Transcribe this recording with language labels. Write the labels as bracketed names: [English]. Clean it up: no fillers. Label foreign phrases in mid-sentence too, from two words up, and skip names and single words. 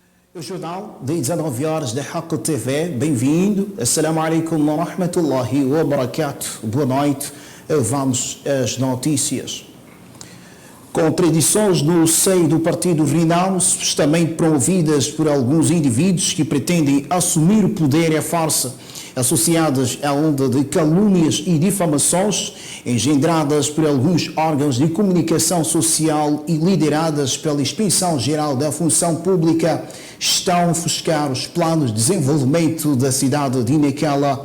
[Portuguese] O jornal de 19 horas da Haqq TV, bem-vindo. [Arabic] السلام عليكم ورحمة الله وبركاته. [Portuguese] Boa noite. Vamos às notícias. Contradições no seio do partido Renamo, supostamente promovidas por alguns indivíduos que pretendem assumir o poder e a farsa, associadas à onda de calúnias e difamações engendradas por alguns órgãos de comunicação social e lideradas pela Inspeção-Geral da Função Pública, estão a ofuscar os planos de desenvolvimento da cidade de Nacala.